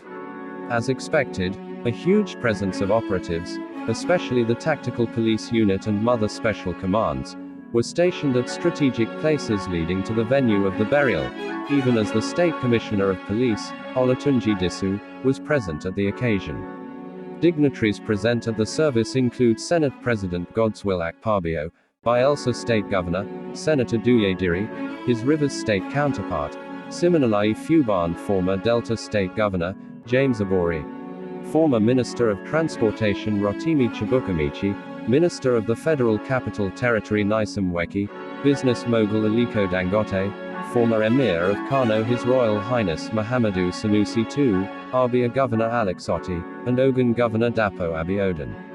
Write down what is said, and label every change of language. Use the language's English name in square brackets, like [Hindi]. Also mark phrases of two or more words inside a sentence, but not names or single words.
[English] As expected, a huge presence of operatives, especially the Tactical Police Unit and Mother Special Commands, were stationed at strategic places leading to the venue of the burial, even as the State Commissioner of Police, Olatunji Disu, was present at the occasion. Dignitaries present at the service include Senate President Godswill Akpabio, Bayelsa State Governor, Senator Duyediri, his Rivers State counterpart, Siminalayi Fubara, former Delta State Governor, James Abori, former Minister of Transportation Rotimi Chibukamichi, Minister of the Federal Capital Territory Nyesom Weke, business mogul Aliko Dangote, former Emir of Kano His Royal Highness Muhammadu Sanusi II, Abia Governor Alex Otti, and Ogun Governor Dapo Abiodun.